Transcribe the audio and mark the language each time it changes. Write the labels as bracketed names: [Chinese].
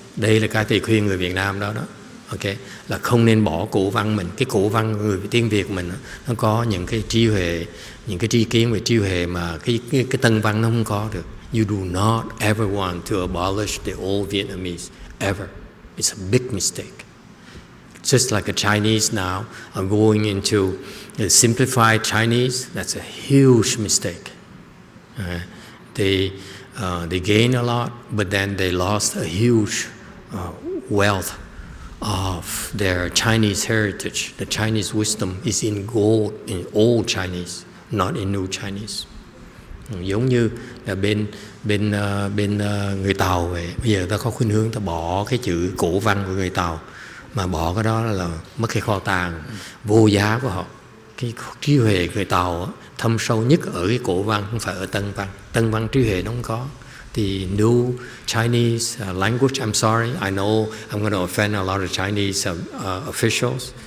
[Vietnamese] Đây là cái thầy khuyên người Việt Nam đó. Okay, là không nên bỏ cổ văn mình. Cái cổ văn người tiếng Việt mình nó có những cái trí huệ, những cái tri kiến về trí huệ mà cái tân văn nó không có được. [English] You do not ever want to abolish the old Vietnamese ever. It's a big mistake. Just like the Chinese now are going into the simplified Chinese, that's a huge mistake. They gain a lot, but then they lost a huge wealth of their Chinese heritage. The Chinese wisdom is in gold, in old Chinese, not in new Chinese. [Vietnamese] Giống như là bên người Tàu vậy, bây giờ ta có khuynh hướng ta bỏ cái chữ cổ văn của người Tàu, mà bỏ cái đó là mất cái kho tàng vô giá của họ. Cái trí huệ người Tàu thâm sâu nhất ở cái cổ văn, không phải ở tân văn. Tân văn trí huệ nó không có. [English] The new Chinese language, I'm sorry, I know I'm going to offend a lot of Chinese officials.